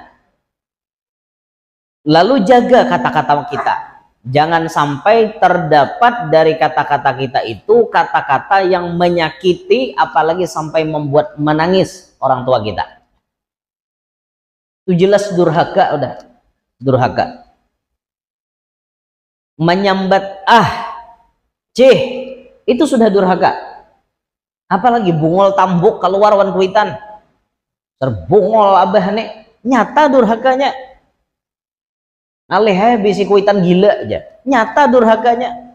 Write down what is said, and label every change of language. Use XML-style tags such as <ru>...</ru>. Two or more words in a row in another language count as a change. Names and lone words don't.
<id>Lalu jaga kata-kata kita. Jangan sampai terdapat dari kata-kata kita itu kata-kata yang menyakiti, apalagi sampai membuat menangis orang tua kita. Itu jelas durhaka, udah. Durhaka. Menyambat cih, itu sudah durhaka.</id> <bjn>Apalagi bungol tambuk keluar wan kuitan. Terbungol abah nih, nyata durhakanya. Alih bisi kuitan gila aja, nyata durhakanya.</bjn>